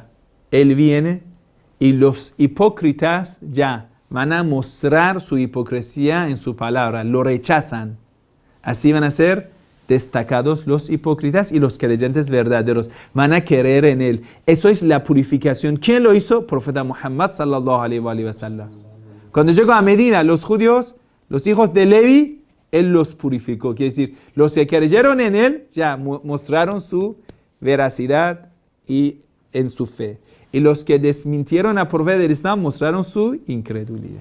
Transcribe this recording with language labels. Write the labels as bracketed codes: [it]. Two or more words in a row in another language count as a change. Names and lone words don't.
[es] Él viene y los hipócritas ya van a mostrar su hipocresía en su palabra, lo rechazan. Así van a ser destacados los hipócritas y los creyentes verdaderos. Van a querer en él. Eso es la purificación. ¿Quién lo hizo? [ar] Profeta Muhammad صلى الله عليه وسلم. [es] Cuando llegó a Medina, los judíos, los hijos de Levi, él los purificó. Quiere decir, los que creyeron en él ya mostraron su veracidad y en su fe. Y los que desmintieron al profeta del Islam mostraron su incredulidad.